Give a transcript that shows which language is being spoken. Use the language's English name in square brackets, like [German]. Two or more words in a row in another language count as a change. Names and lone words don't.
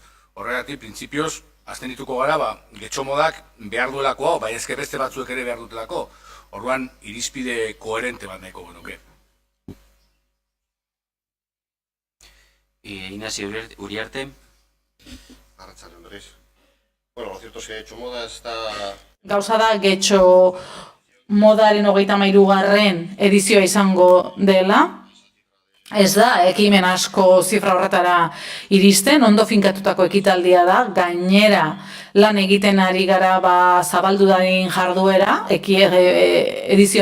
[Basque] Horregatik, printzipioz, aztenituko gara, getxo modak behar duelako, bai ezke beste batzuek ere behar dutelako. Orduan, irizpide koherente bat nahiko genuke. Ignacio Uriarte. Arratsaldeon berriz. [Spanish] Bueno, lo cierto es que Getxo Moda está... [Basque] Gauza da, Getxo Modaren 33. edizioa izango dela. Ez da, ekimen asko zifra horretara iristen, ondo finkatutako ekitaldia da, gainera lan egiten ari gara zabaldu dadin jarduera, edizio